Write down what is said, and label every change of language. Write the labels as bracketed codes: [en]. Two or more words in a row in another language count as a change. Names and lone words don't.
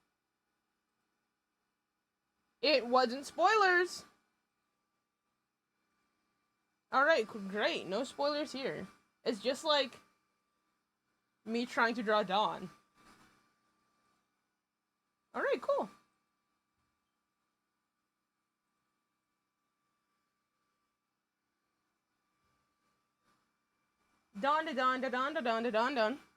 [en] It wasn't spoilers! Alright, great. No spoilers here. It's just, like, me trying to draw Dawn. Alright, cool. Dawn da dawn da dawn da dawn da dawn dawn.